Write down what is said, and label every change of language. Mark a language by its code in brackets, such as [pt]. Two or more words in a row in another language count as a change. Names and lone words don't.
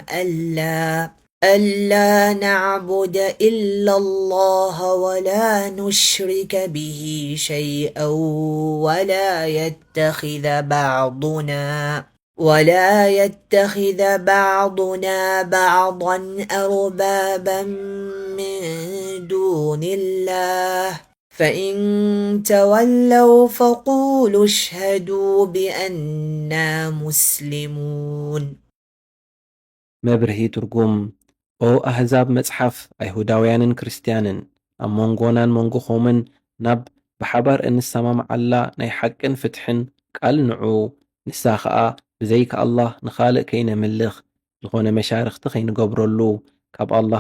[ar] ألا نعبد إلا الله ولا نشرك به شيئا ولا يتخذ بعضنا بعضا أربابا من دون الله فإن تولوا فقولوا اشهدوا بأننا مسلمون. [ti] መብርሂ ትርጉም ኦ ኣህዛብ መጽሓፍ ኣይሁዳውያንን ክርስቲያንን ኣብ መንጎናን መንጎኾምን ናብ ብሓባር እንሰማምዓላ ናይ ሓቅን ፍትሕን ቃል ንዑ። ንሳ ኸዓ ብዘይካ ኣላህ ንኻልእ ከይነምልኽ ዝኾነ መሻርኽቲ ከይንገብረሉ ካብ ኣላህ